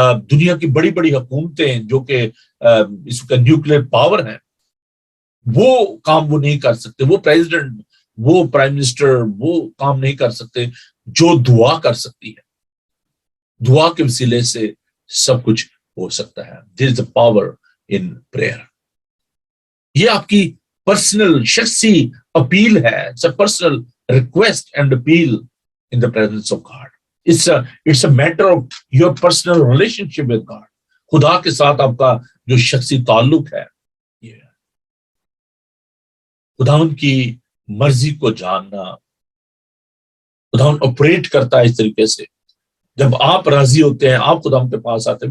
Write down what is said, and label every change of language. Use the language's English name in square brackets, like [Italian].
[Urdu] دنیا کی بڑی بڑی حکومتیں جو کہ اس کا نیوکلیر پاور ہیں، وہ کام وہ نہیں کر سکتے، وہ پریزیڈنٹ، وہ پرائم منسٹر وہ کام نہیں کر سکتے جو دعا کر سکتی ہے. دعا کے وسیلے سے سب کچھ ہو سکتا ہے. [English] There is a power in prayer. [Urdu] یہ آپ کی پرسنل شخصی اپیل ہے. [English] It's a personal request and appeal in the presence of God. It's a matter of your personal relationship with God. [Urdu] خدا کے ساتھ آپ کا جو شخصی تعلق ہے، یہ خداوند کی مرضی کو جاننا. خداوند آپریٹ کرتا ہے اس طریقے سے، جب آپ راضی ہوتے ہیں آپ خداوند کے پاس آتے ہیں.